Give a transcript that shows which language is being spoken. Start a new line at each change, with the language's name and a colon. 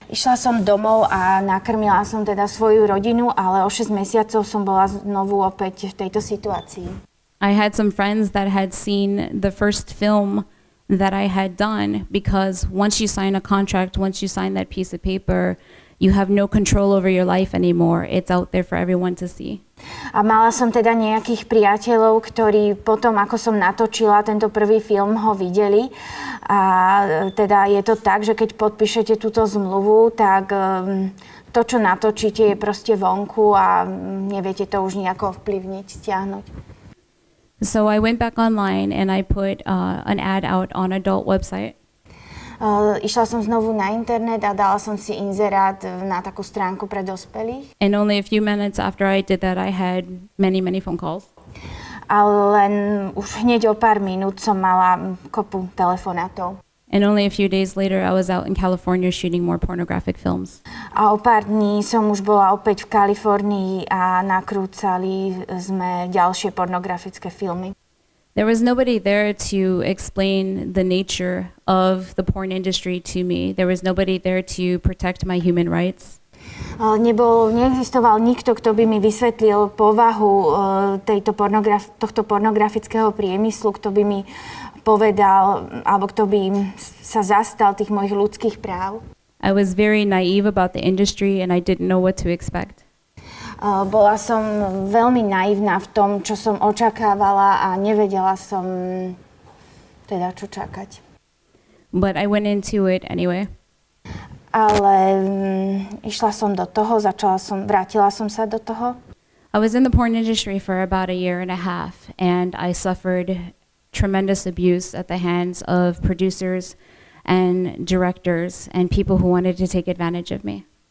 Slovak: Išla som domov a nakrmila som teda svoju rodinu, ale o 6 mesiacov som bola znovu opäť v tejto situácii.
English: I had some friends that had seen the first film that I had done, because once you sign a contract, once you sign that piece of paper, you have no control over your life anymore. It's out there for everyone to see.
Slovak: A mala som teda nejakých priateľov, ktorí potom, ako som natočila tento prvý film, ho videli. A teda je to tak, že keď podpíšete túto zmluvu, tak to, čo natočíte, je proste vonku a neviete to už nejako vplyvniť, stiahnuť.
English: So I went back online and I put an ad out on adult website.
Slovak: Išla som znovu na internet a dala som si inzerát na takú stránku pre dospelých.
English: And only a few minutes after I did that, I had many phone calls.
Slovak: A len už hneď o pár minút som mala kopu telefonátov.
English: And only a few days later, I was out in California shooting more pornographic films.
Slovak: A o pár dní som už bola opäť v Kalifornii a nakrúcali sme ďalšie pornografické filmy.
English: There was nobody there to explain the nature of the porn industry to me. There was nobody there to protect my human rights.
Slovak: Neexistoval nikto, kto by mi vysvetlil povahu tohto pornografického priemyslu, kto by mi povedal, alebo kto by sa zastal tých mojich ľudských práv.
English: I was very naive about the industry and I didn't know what to expect.
Slovak: Bola som veľmi naivná v tom, čo som očakávala, a nevedela som teda, čo čakať.
English: But I went into it anyway.
Slovak: Ale išla som do toho, vrátila som sa do toho.
English: I was in the porn industry for about a year and a half, and I suffered tremendous abuse at the hands of producers and directors and people who wanted to take advantage of me.